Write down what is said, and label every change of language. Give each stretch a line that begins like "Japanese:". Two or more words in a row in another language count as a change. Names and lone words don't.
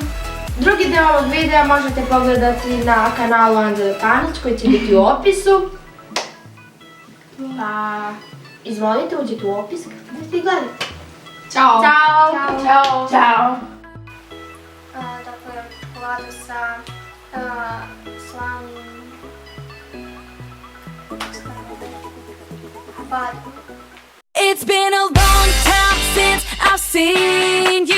Serbian: Drugi deo ovog videa možete pogledati na kanalu Anđele Panić koji će biti u opisu. Pa, izvolite, uđite u opis kako ćete gledati. Ćao. Ćao! Ćao. Ćao. Dakle, čokolada sa slanim...
English: It's been a long time since I've seen